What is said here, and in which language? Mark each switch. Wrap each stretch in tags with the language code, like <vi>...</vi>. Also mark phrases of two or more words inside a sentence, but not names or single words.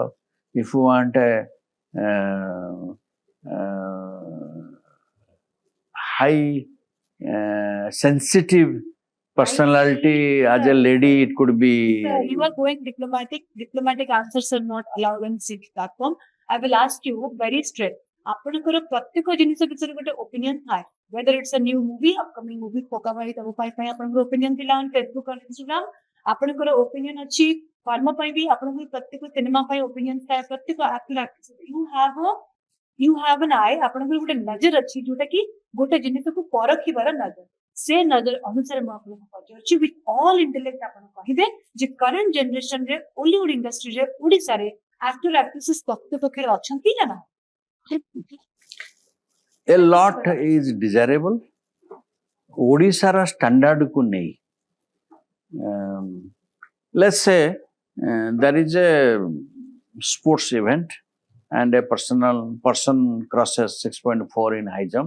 <en>If you want a high sensitive personality as a lady, it could be. You are going diplomatic. Diplomatic answers are not allowed on this platform. I will ask you very straight.</en> <or>ଆପଣଙ୍କର ପ୍ରତ୍ୟେକ ଜିନିଷ ବିଷୟରେ ଗୋଟେ ଓପିନିଅନ ଥାଏ</or> <en>whether it's a new movie, upcoming movie,</en> <or>ପକା ଭାଇ ତବ ପାଇଁ ଆପଣଙ୍କର ଓପିନିଅନ ଥିଲା</or> <en>on Facebook or Instagram.</en> <or>ଆପଣଙ୍କର ଓପିନିଅନ ଅଛି କର୍ମ ପାଇଁ ବି ଆପଣଙ୍କର ପ୍ରତ୍ୟେକ ସିନେମା ପାଇଁ ଓପିନିଅନ ଥାଏ ପ୍ରତ୍ୟେକ ଆକ୍ଟର</or> <en>you have an eye</en> <or>ଆପଣଙ୍କର ଗୋଟେ ନଜର ଅଛି ଯୋଉଟା କି ଗୋଟେ ଜିନିଷକୁ ପରଖିବାର ନଜର ସେ ନଜର ଅନୁସାରେ ମୁଁ ଆପଣଙ୍କୁ ପଚାରୁଛି</or> <en>with all intellect</en> <or>ଆପଣ କହିବେ ଯେ</or> <en>current generation</en> <or>ରେ ଓଲିଉଡ ଇଣ୍ଡଷ୍ଟ୍ରିରେ ଓଡ଼ିଶାରେ</or> <en>actor actresses</en> <or>ପ୍ରକୃତପକ୍ଷରେ ଅଛନ୍ତି ନା ନା</or> <en>A lot is desirable.</en> <or>Odisha ra standard ku nei.</or> <en>Let's say there is a sports event and a person crosses 6.4 in high jump.</en>